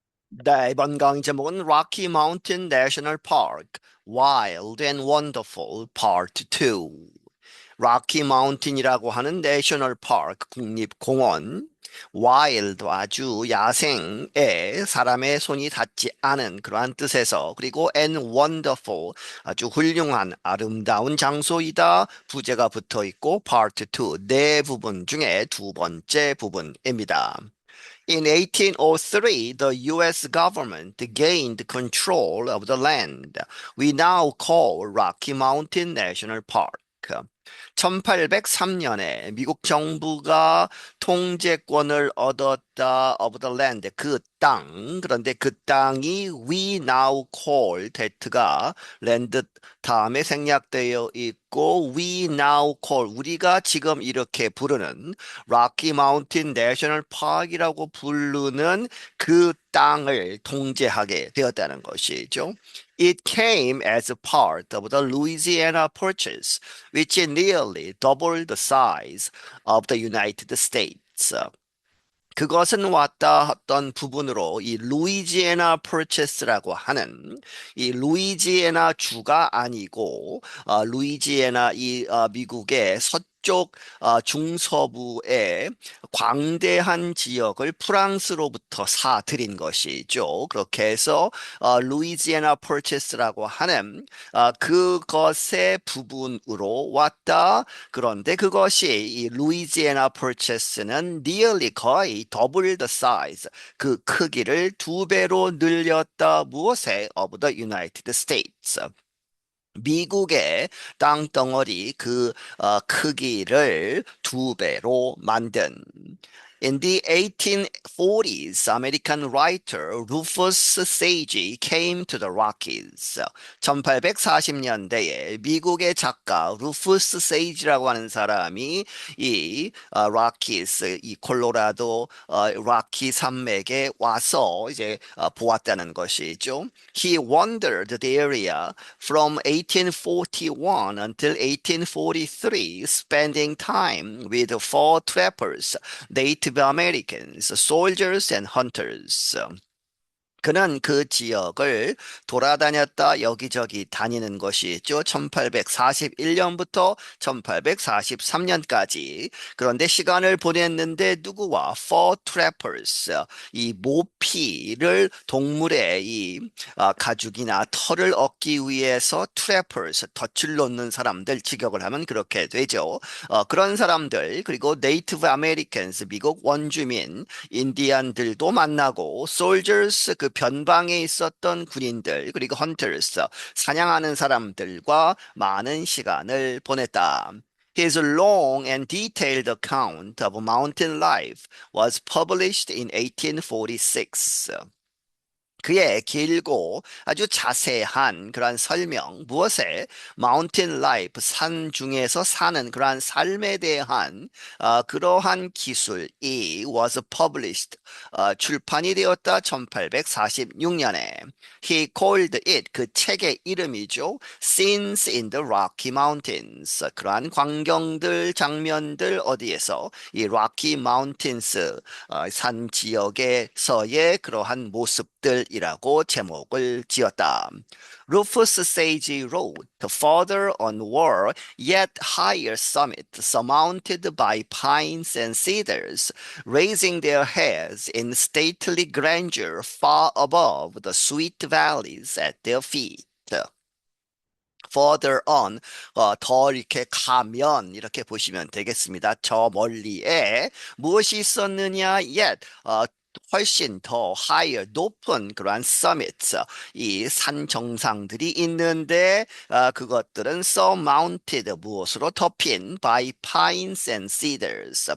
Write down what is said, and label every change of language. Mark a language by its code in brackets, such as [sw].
[ko] 네, 이번 강의 제목은 Rocky Mountain National Park, Wild and Wonderful Part 2. Rocky Mountain이라고 하는 내셔널 파크, 국립공원, wild, 아주 야생에 사람의 손이 닿지 않은 그러한 뜻에서, 그리고 and wonderful, 아주 훌륭한 아름다운 장소이다 부제가 붙어 있고 part 2, 네 부분 중에 두 번째 부분입니다. [en] In 1803, the US government gained control of the land we now call Rocky Mountain National Park. [ko] 1803년에 미국 정부가 통제권을 얻었다 [en] of the land, [ko] 그 땅. 그런데 그 땅이 [en] we now call [ko] that가 land 다음에 생략되어 있고 we now call, 우리가 지금 이렇게 부르는 Rocky Mountain National Park이라고 부르는 그 땅을 통제하게 되었다는 것이죠. [en] It came as a part of the Louisiana Purchase, which nearly doubled the size of the United States. [ko] 그것은 왔다 했던 부분으로 이 루이지애나 퍼체스라고 하는 이 루이지애나 주가 아니고 루이지애나 이 미국의 서쪽 중서부의 광대한 지역을 프랑스로부터 사들인 것이죠. 그렇게 해서 루이지애나 퍼체스라고 하는 그것의 부분으로 왔다. 그런데 그것이 이 루이지애나 퍼체스는 nearly 거의 double the size, 그 크기를 두 배로 늘렸다. [en] 무엇에? Of the United States. [ko] 미국의 땅덩어리 그 크기를 두 배로 만든. [en] In the 1840s, American writer Rufus Sage came to the Rockies. [ko] 1840년대에 미국의 작가 루푸스 세이지라고 하는 사람이 이 락키스, 이 콜로라도 락키 산맥에 와서 이제 보았다는 것이죠. [en] He wandered the area from 1841 until 1843, spending time with fur trappers, Native Americans, soldiers and hunters. [ko] 그는 그 지역을 돌아다녔다 여기저기 다니는 것이죠. 1841년부터 1843년까지. 그런데 시간을 보냈는데 누구와? [en] For trappers. [ko] 이 모피를 동물의 이 가죽이나 털을 얻기 위해서 trappers, 덫을 놓는 사람들 직역을 하면 그렇게 되죠. 그런 사람들, 그리고 Native Americans, 미국 원주민, 인디안들도 만나고 soldiers, 그 변방에 있었던 군인들, 그리고 hunters, 사냥하는 사람들과 많은 시간을 보냈다. [en] His long and detailed account of mountain life was published in 1846. [ko] 그의 길고 아주 자세한 그러한 설명, 무엇에? Mountain Life, 산 중에서 사는 그러한 삶에 대한 그러한 기술이 was published, 출판이 되었다. 1846년에. [en] He called it, 그 책의 이름이죠. Scenes in the Rocky Mountains. [ko] 그러한 광경들, 장면들 어디에서? 이 Rocky Mountains, 산 지역에서의 그러한 모습들이라고 제목을 지었다. [en] Rufus Sage wrote, further on were yet higher summits surmounted by pines and cedars, raising their heads in stately grandeur far above the sweet valleys at their feet. Further on, [ko] 더 이렇게 가면 이렇게 보시면 되겠습니다. 저 멀리에 무엇이 있었느냐? Yet, 훨씬 더 higher, 높은 그러한 summits, 이 산 정상들이 있는데 그것들은 surmounted, 무엇으로 덮인 by pines and cedars.